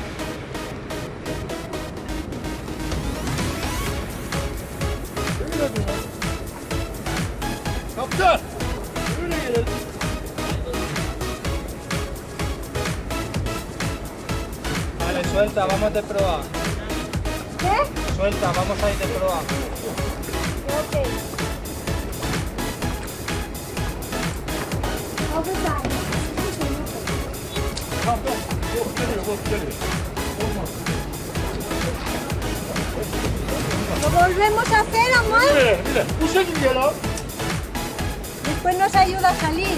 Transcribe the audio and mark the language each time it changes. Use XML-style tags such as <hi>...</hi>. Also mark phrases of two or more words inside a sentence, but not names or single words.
<tr>Kaptan!</tr> <es>Vale, suelta, vamos de proa. ¿Qué? Suelta, vamos a ir de proa.</es> <en>Ok. Overtime.</en> <tr>Kaptan! Bok geliyor, bok geliyor. Olmaz.</tr> <es>Lo volvemos a hacer, amor. Mira,</es> <tr>bu şekilde lan.</tr> <es>Después nos ayuda a salir.</es>